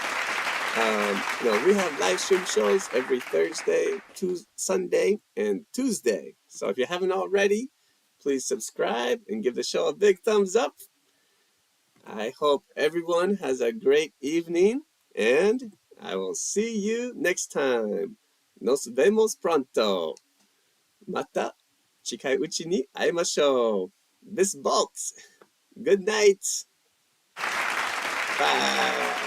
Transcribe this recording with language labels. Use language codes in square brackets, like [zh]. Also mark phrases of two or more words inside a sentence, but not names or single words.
[en] We have live stream shows every Thursday, Sunday, and Tuesday. So if you haven't already, please subscribe and give the show a big thumbs up. I hope everyone has a great evening, and I will see you next time. [es] Nos vemos pronto. [ja] また近いうちに会いましょう。 [de] Bis bald. [en] Good night. Bye.